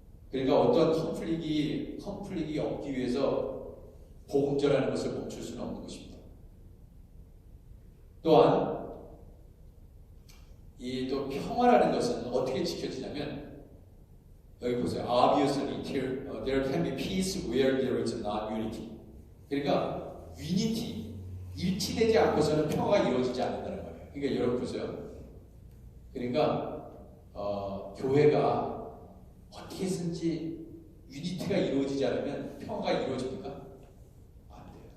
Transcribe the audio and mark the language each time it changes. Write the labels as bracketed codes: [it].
[ko] 그러니까 어떤 컨플릭이 없기 위해서 복음전하는 것을 멈출 수는 없는 것입니다. 또한 이 또 평화라는 것은 어떻게 지켜지냐면 여기 보세요. [en] Obviously, there can be peace where there is not unity. [ko] 그러니까 unity, 일치되지 않고서는 평화가 이루어지지 않는다는 거예요. 그러니까 여러분 보세요. 그러니까 교회가 어떻게 해서든지 유니티가 이루어지지 않으면 평화가 이루어집니까? 안 돼요.